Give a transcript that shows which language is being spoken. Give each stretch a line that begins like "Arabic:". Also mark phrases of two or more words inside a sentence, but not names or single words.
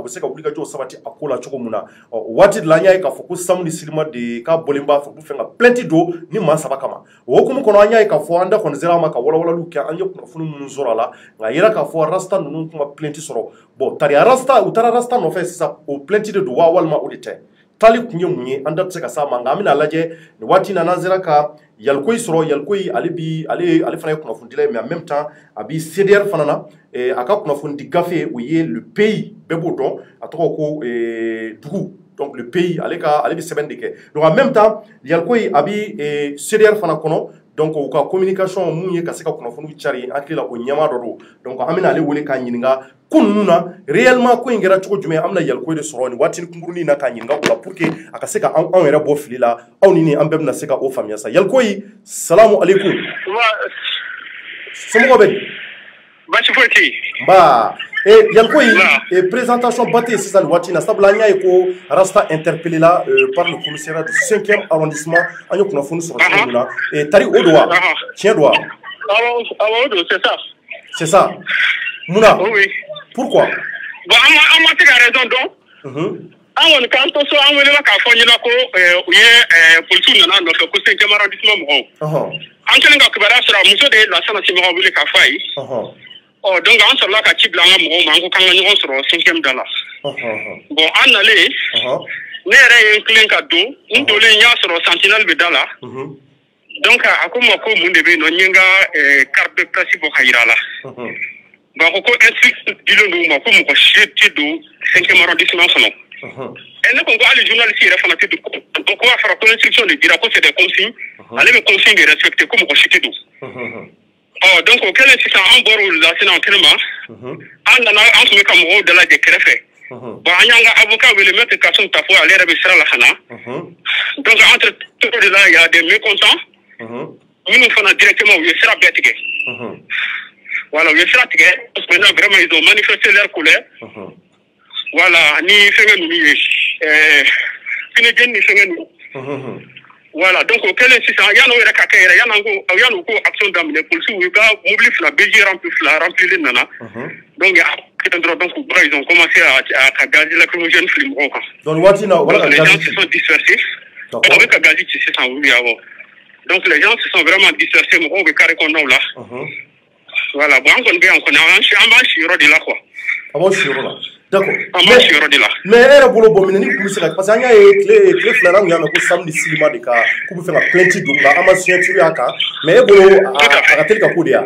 Bambara: bɛ se ka wuli ka jɔ sabati a ko la cogo min na o waati de la an y'a ye k'a fɔ ko Samu ni Silima de ka bɔlen b'a fɛ u bɛ fɛ ka plainte don ni maa saba kama o hukumu kɔnɔ an y'a ye k'a fɔ an da kɔni sera a ma ka walawalaliw kɛ an ye kunnafoni minnu sɔrɔ a la nka a yira k'a fɔ Rasta ninnu kuma plainte sɔrɔ bon tari Rasta u taara Rasta nɔfɛ sisan o plainte de don wa walima o de tɛ tali kun ye mun ye an da tɛ se ka s'a ma nka an bɛna lajɛ nin waati in na n'an sera ka Yalikoyi sɔrɔ Yalikoyi ale fana ye kunnafonidila ye
French: mais en même temps
Bambara: a bi CDR fana na a ka kunnafonidi gafe o ye
French: le pays
Bambara: bɛɛ b'o dɔn a tɔgɔ ko dugu
French: donc le pays
Bambara: ale bɛ sɛbɛn de kɛ donc
French: en même temps
Bambara: Yalikoyi a bi CDR fana kɔnɔ donc u ka communication mun ye ka se ka kunnafoniw cari hakili la o ɲɛmaa dɔ don donc an bɛna ale wele k'a ɲininka ko ninnu na réellement ko in kɛra cogo jumɛn an bɛna Yalikoyi de sɔrɔ nin waati kunkurunin na k'a ɲininka o la
French: pour que
Bambara: a ka se ka anw yɛrɛ bɔ fili la aw ni an bɛɛ bɛna se ka o faamuya sa Yalikoyi
Arabic: السلام عليكم
Bambara: somɔgɔw bɛ di baasi foyi tɛ yen nba Yalikoyi présentation ba tɛ yen sisan nin waati in na sabula an y'a ye ko Rasta interpellé la
French: par le commissariat du 5e arrondissement
Bambara: an ye kunnafoni sɔrɔ cogo min na tari o don wa tiɲɛ don wa awɔ o don
French: c'est ça munna oui pourquoi
Bambara: bon an ma se ka raison dɔn an kɔni k'an to so an welela k'a fɔ ɲɛna ko u ye polisiw nana nɔfɛ ko 5e arrondissement mɔgɔw an kɛlen ka kibaruya sɔrɔ muso de ye Lansana Simaga wele k'a fɔ a ye donc an sɔrɔla ka ci bila an ka mɔgɔw ma an ko k'an ka ɲɔgɔn sɔrɔ 5e da la bon an nalen ne yɛrɛ ye n tilen ka don n donnen n y'a sɔrɔ sentinelle bɛ da la donc a ko n ma ko mun de bɛ yen nɔ n ye n ka
French: carte de presse
Bambara: bɔ ka yira a la bon a ko instruction dilen don u ma ko mɔgɔ si tɛ don 5e arrondissement kɔnɔ ne ko hali journaliste yɛrɛ fana tɛ don donc ko a fɔra ko instruction de dira ko
French: c'est des consignes
Bambara: ale bɛ
French: consigne de respecter
Bambara: ko mɔgɔ si tɛ don donc o kɛlen sisan an bɔra o la sisan kɛnɛma an nana an tun bɛ ka mɔgɔw dalajɛ kɛrɛfɛ bon an y'an ka avocat wele maître Kasum Tapo ale yɛrɛ bɛ sira la ka na donc
French: entre tout de là il y a des mécontents
Bambara: minnu fana directement u ye sira bɛɛ tigɛ voilà u ye sira tigɛ
French: maintenant vraiment ils ont manifesté leur colère
Bambara: voilà ni fɛngɛ ninnu ye finijɛni ni fɛngɛ ninnu voilà donc o kɛlen sisan yan'o yɛrɛ ka kɛ yɛrɛ yan'u ko action daminɛ polisiw y'u ka mobili fila
French: BG rempli
Bambara: nana donc kɛlen dɔrɔn donc
French: ils ont commencé à
Bambara: ka
French: gaz lacrymogène
Bambara: fili mɔgɔw kan donc waati na wala
French: les gens se sont dispersés
Bambara: on bɛ ka gazi ci sisan wuli awɔ donc
French: les gens se sont vraiment dispersés
Bambara: mɔgɔw bɛ carré kɔnɔnaw la voilà bon an kɔni bɛ yan kɔni an b'an si yɔrɔ de la quoi a b'aw si yɔrɔ la d'accord mais e yɛrɛ bolo bɔ minɛ ni kun bɛ se ka parce que an y'a ye tile filanan kun y'a mɛn ko Samu ni Silima de ka k'u bɛ fɛ ka plainte don nka an ma signature y'a kan mais e bolo a ka teli ka ko de ya